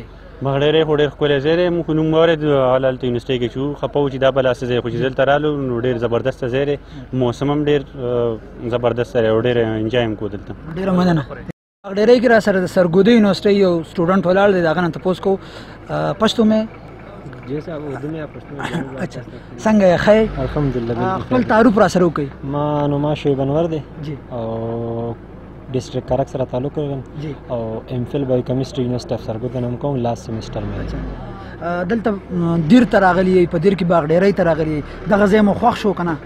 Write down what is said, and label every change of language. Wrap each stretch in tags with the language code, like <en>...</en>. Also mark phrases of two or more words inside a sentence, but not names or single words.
<ps>باغډیری خو ډېر ښکلی ځای دی موږ نوم اورېد هلته یونیورسټۍ کې چې وو خفه وو چې دا به داسې ځای خو چې دلته رالو نو ډېر زبردسته ځای دی موسم هم ډېر زبردسته دی او ډېر انجوای هم کوو دلته ډېره مننه باغډیری کې را سره د سرګودي یونیورسټۍ یو سټوډنټ ولاړ دی د هغه نه تپوس کوو پښتو مې</ps> <ur>جی صاحب اردو میں آپ</ur> <ps>اچھا څنګه یې ښه الحمدلله خپل تعارف را سره وکړئ ما نوما شعیب انور دی جی او ډسټریکټ کرک سره تعلق لرم جی او</ps> <en>M Phil bio chemistry</en> <ps>یونیورسيټي اف سرګودا نام کوم لاست سیمسټر مې دلته دیر ته راغلی یئ په دیر کې باغډیری ته راغلی یئ دغه ځای مو خوښ شو که نه</ps>